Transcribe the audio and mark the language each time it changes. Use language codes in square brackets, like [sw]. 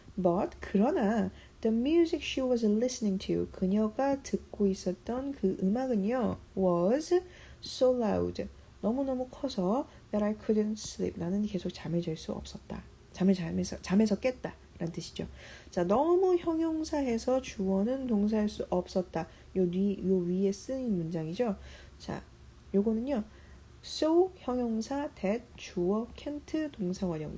[en] But [ko] 그러나 [en] the music she was listening to. [ko] 그녀가 듣고 있었던 그 음악은요. [en] Was so loud. [ko] 너무너무 커서 [en] that I couldn't sleep. [ko] 나는 계속 잠을 잘 수 없었다. 잠에서 깼다. 라는 뜻이죠. 자, 너무 형용사해서 주어는 동사할 수 없었다. 요 위에 쓰인 문장이죠. 자, 요거는요. so 형용사, that 주어, can't 동사 원형.